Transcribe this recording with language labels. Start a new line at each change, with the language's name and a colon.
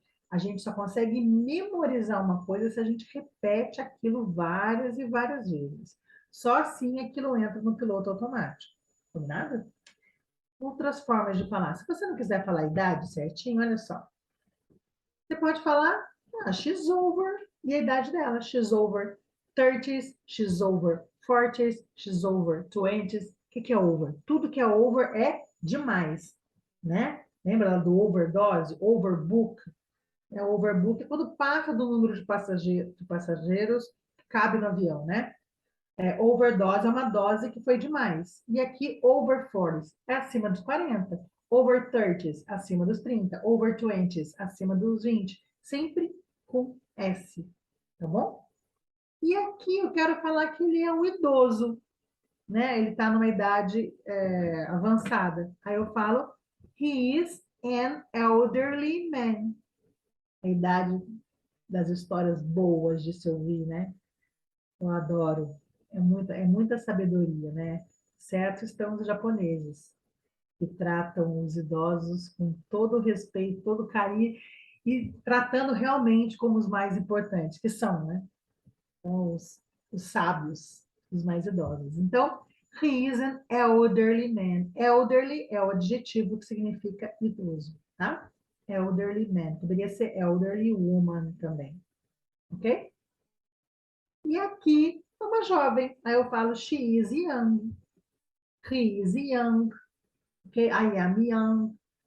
Portuguese: A gente só consegue memorizar uma coisa se a gente repete aquilo várias e várias vezes. Só assim aquilo entra no piloto automático. Combinado? Outras formas de falar. Se você não quiser falar a idade certinho, olha só. Você pode falar,
English: she's over,
Portuguese: e a idade dela.
English: She's over 30s, she's over 40s, she's over 20s.
Portuguese: O que é over? Tudo que é over é demais, né? Lembra do overdose, overbook? Overbook é quando passa do número de passageiros, cabe no avião, né? Overdose é uma dose que foi demais. E aqui, over 40s é acima dos 40. Over 30s, acima dos 30. Over 20s, acima dos 20. Sempre com S, tá bom? E aqui eu quero falar que ele é um idoso, né? Ele está numa idade avançada. Aí eu falo,
English: he is an elderly man.
Portuguese: A idade das histórias boas de se ouvir, né? Eu adoro. É muita sabedoria, né? Certo estão os japoneses, que tratam os idosos com todo o respeito, todo o carinho, e tratando realmente como os mais importantes, que são, né? São os sábios, os mais idosos. Então,
English: he is an elderly man.
Portuguese: Elderly é o adjetivo que significa idoso, tá? Elderly man. Poderia ser elderly woman também, ok? E aqui, uma jovem. Aí eu falo,
English: she is young. He is young. Okay? I am young.